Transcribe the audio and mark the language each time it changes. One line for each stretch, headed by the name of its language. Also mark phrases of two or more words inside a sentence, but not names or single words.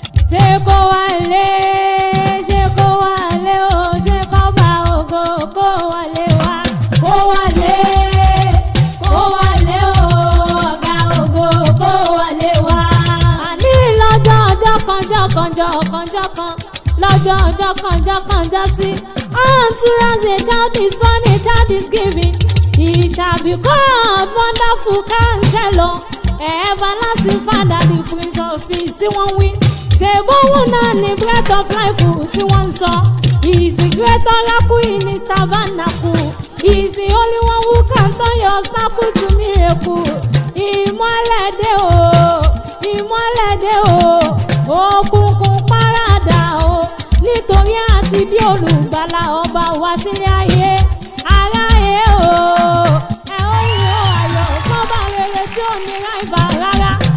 Yoruba: Ṣé kó wá lé, ṣé kó wá lé o, ṣé kó bá ògo kó wá lé wá? Kó wá lé, kó wá lé o, ọ̀gá ògo kó wá lé wá. Àní lọ́jọ́ ọjọ́ kan, jọ́ kan, jọ́ kan, jọ́ kan, lọ́jọ́ ọjọ́ kan, jọ́ kan, jọ́ sí.
English: Unto us a child is born, a child is given. He shall be called Wonderful Counselor, Everlasting Father, the Prince of Peace,
Yoruba: tí wọ́n wí. Ṣé bóun náà ni
English: breath of life
Yoruba: tí wọ́n ń sọ?
English: He is the great oracle in his tabernacle. He is the only one who can turn your obstacle to miracle.
Yoruba: Ìmọ́lẹ̀ dé o, ìmọ́lẹ̀ dé o, òkùnkùn paradà o, nítorí àti bí olùgbàlà ọba wá sílé ayé. Aráyé o, ẹ ó yọ ayọ̀ sọ́ba rere tí ò ní ráìvà rárá.